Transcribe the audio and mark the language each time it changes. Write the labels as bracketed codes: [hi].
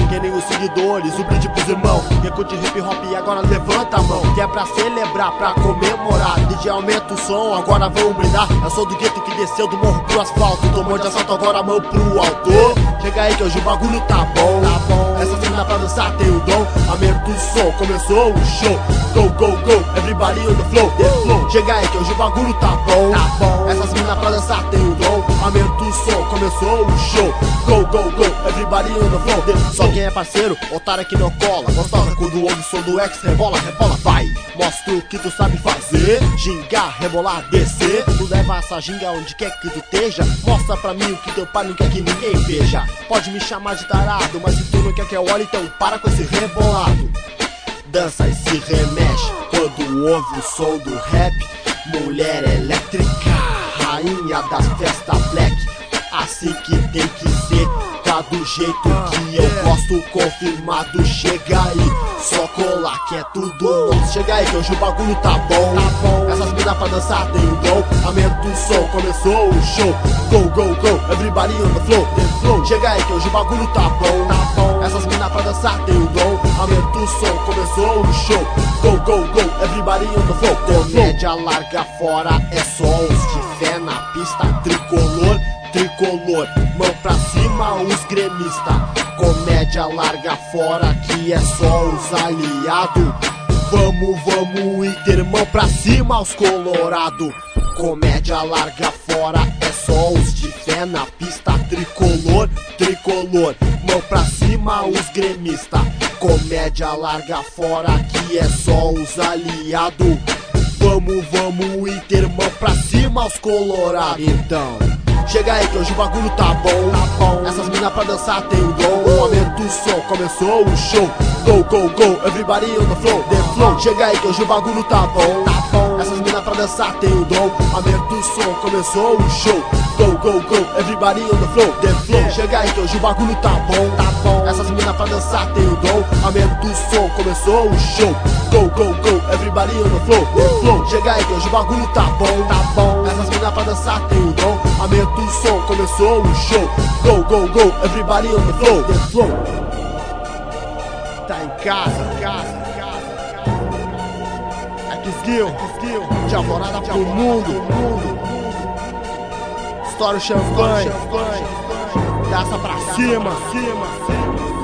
[pt] Que nem os seguidores, o brinde pros irmão. Quem curte hip hop e agora levanta a mão. Que é pra celebrar, pra comemorar. DJ aumenta o som, agora vou brindar. Eu sou do gueto que desceu do morro pro asfalto. Tomou de assalto, agora mão pro alto. Chega aí que hoje o bagulho tá bom, tá bom. Essa cena pra dançar tem o dom. Aumenta o som, começou o show. [en] Go, go, go, everybody on the flow. [pt] Chega aí que hoje o bagulho tá bom, tá bom. Essas minas pra dançar tem o dom. Aumenta o som, começou o show. [en] Go, go, go, everybody on the flow. [pt] Só quem é parceiro, otário que não cola. Gostosa quando ouve o som do X. Rebola, rebola, vai. Mostra o que tu sabe fazer. Gingar, rebolar, descer. Tu leva essa ginga onde quer que tu esteja. Mostra pra mim o que teu pai não quer que ninguém veja. Pode me chamar de tarado, mas se tu não quer que eu olhe, então para com esse rebolado. Dança e se remexe quando ouve o som do rap. Mulher elétrica, rainha da festa black. Assim que tem que ser, tá do jeito que eu gosto. Confirmado, chega aí, só cola que é tudo nosso. Chega aí que hoje o bagulho tá bom, tá bom. Essas minas pra dançar tem um dom. Aumenta o som, começou o show. [en] Go, go, go, everybody on the flow. [pt] Chega aí que hoje o bagulho tá bom, tá bom. Essas minas pra dançar tem um dom. Aumenta o som, começou o show. [en] Go, go, go, everybody on the flow. [pt] Comédia larga fora, é só os de fé na pista. Tricolor, tricolor, mão pra cima os gremistas. Comédia larga fora, que é só os aliados. Vamos, vamos, Inter, mão pra cima os colorado. Comédia larga fora, é só os de fé na pista. Tricolor, tricolor, mão pra cima os gremistas. Comédia larga fora, que é só os aliados. Vamos, vamos, Inter, mão pra cima os colorado. Então, chega aí que hoje o bagulho tá bom, tá bom. Essas minas pra dançar tem o dom. Aumenta o som, começou o show. [en] Go, go, go, everybody on the flow, the flow. [pt] Chega aí que hoje o bagulho tá bom, tá bom. Essas minas pra dançar tem o dom. Aumenta o som, começou o show. [en] Go, go, go, everybody on the flow, yeah. [pt] Chega aí que hoje o bagulho tá bom, tá bom. Essas minas pra dançar tem o dom. Aumenta o som, começou o show. [en] Go, go, go, everybody on the flow, flow. [pt] Chega aí que hoje o bagulho tá bom, tá bom. Essas minas pra dançar tem o dom. Aumenta o som, começou o show. [en] Go, go, go, everybody on the flow, the flow. [pt] Tá em casa, em casa, em casa, em casa. X-Gil, X-Gil. De alvorada pro mundo, mundo. Estoura o champanhe, daça pra cima, cima, cima.